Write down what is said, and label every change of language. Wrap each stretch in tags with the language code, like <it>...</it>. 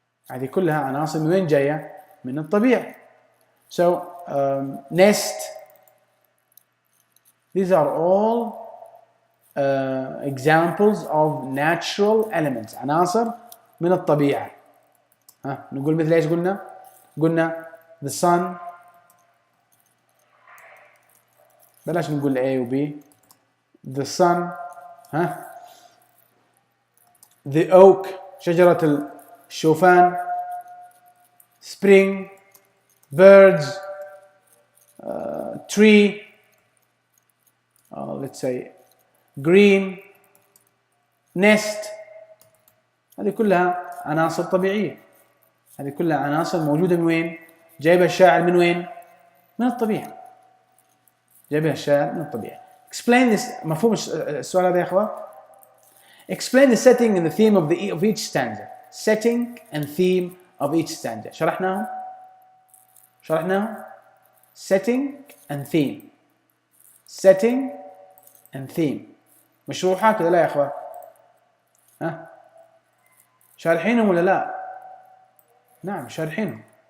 <ar>هذه كلها عناصر من وين جاية؟ من الطبيعة.</ar> <en>So nest. These are all examples of natural elements.</en> <ar>عناصر من الطبيعة. نقول مثل ايش قلنا؟ قلنا</ar> <en>the sun.</en> <ar>بلاش نقول A و B.</ar> <en>The sun. The oak.</en> <ar>شجرة الشوفان.</ar> <en>Spring. Birds. Tree. Let's say green. Nest.</en> <ar>هذه كلها عناصر طبيعية. هذه كلها عناصر موجودة من وين؟ جايبها الشاعر من وين؟ من الطبيعة. جايبها الشاعر من الطبيعة.</ar> <en>Explain this.</en> <ar>مفهوم السؤال هذا يا أخوان؟</ar> <en>Explain the setting and the theme of each stanza. Setting and theme of each stanza. شرحناهم؟ Setting and theme. Setting and theme.</en> <ar>مشروحات ولا لا يا اخوان؟ ها؟ شارحينهم ولا لا؟ نعم شارحينهم.</ar>